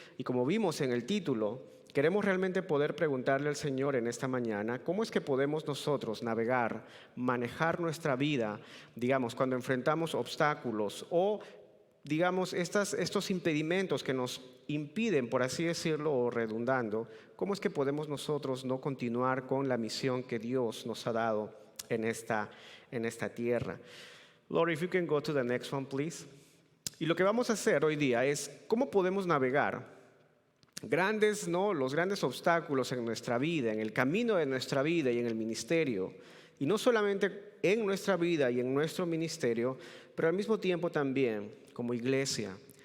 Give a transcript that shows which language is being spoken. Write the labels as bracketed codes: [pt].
[es] Y como vimos en el título, queremos realmente poder preguntarle al Señor en esta mañana, ¿cómo es que podemos nosotros navegar, manejar nuestra vida, digamos, cuando enfrentamos obstáculos o, digamos, estos impedimentos que nos impiden, por así decirlo, o redundando, cómo es que podemos nosotros no continuar con la misión que Dios nos ha dado en esta tierra? [en] Lori, if you can go to the next one, please. [es] Y lo que vamos a hacer hoy día es cómo podemos navegar los grandes obstáculos en nuestra vida, en el camino de nuestra vida y en el ministerio. Y no solamente en nuestra vida y en nuestro ministerio, pero al mismo tiempo también como iglesia.